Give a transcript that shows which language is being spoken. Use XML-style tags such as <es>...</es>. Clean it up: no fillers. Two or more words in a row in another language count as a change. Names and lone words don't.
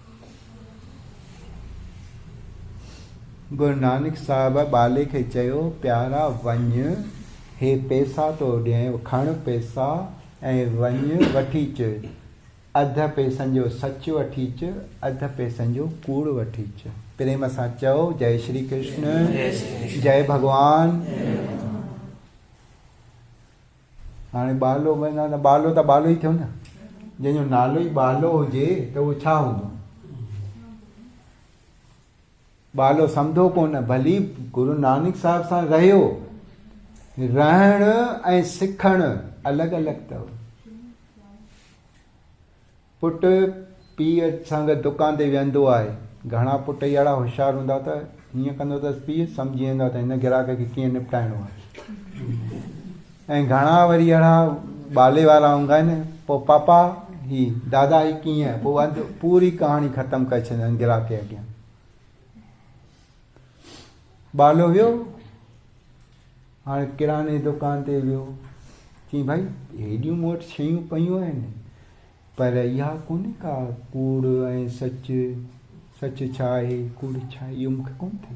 <sd>गुरु नानक साहिब बाले खे चयो, प्यारा वञ, हे पैसा तो ॾियं, खण पैसा ऐं वञ वठी अच। अध पैसनि जो सच वठी अच, अध पैसनि जो कूड़ वठी अच। प्रेम सां चओ, जय श्री कृष्ण, जय भॻवान। हाणे बालो वञा त बालो त बालो ई थियो न। जंहिंजो नालो ई बालो हुजे त उहो छा हूंदो? बालो सम्झो कोन। भली गुरु नानक साहिब सां रहियो, रहण ऐं सिखण अलॻि अलॻि अथव। पुट पीउ सां गॾु दुकान ते वेहंदो आहे, घणा पुट अहिड़ा होशियारु हूंदा त हीअं कंदो अथसि पीउ सम्झी वेंदो त हिन ग्राहक खे कीअं निपटाइणो आहे। ऐं घणा वरी अहिड़ा बाले वारा हूंदा आहिनि, पोइ पापा ही दादा ही कीअं, पोइ अधु पूरी कहाणी ख़तमु करे छॾींदा आहिनि ग्राहक जे अॻियां। बालो वियो, हाणे किराने दुकान ते वियो, चई भाई हेॾियूं मूं वटि शयूं पियूं आहिनि, पर इहा कोन्हे का कूड़ ऐं सच, सच छा आहे कूड़ छा आहे, इहो मूंखे कोन थिए।</sd>